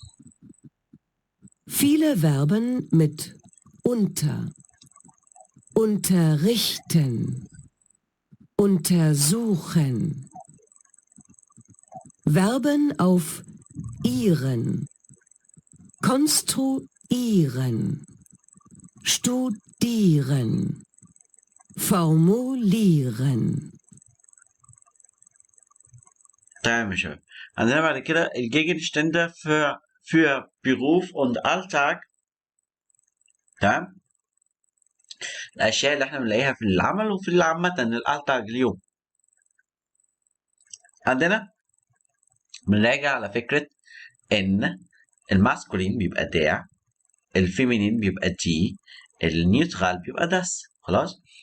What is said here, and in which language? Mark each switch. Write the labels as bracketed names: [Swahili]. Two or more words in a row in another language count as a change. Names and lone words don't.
[German] Viele Verben mit unter, unterrichten, untersuchen. Verben auf ihren, konstruieren, studieren, formulieren. [Arabic] تمام يا شباب. عندنا بعد كده [German] die Gegenstände für Beruf und Alltag. [Arabic] تمام. الاشياء اللي احنا بنلاقيها في العمل وفي العامة الالتاج اليوم. عندنا بنراجع على فكرة ان الماسكولين بيبقى der، الفيمينين بيبقى die، النيوترال بيبقى das. خلاص.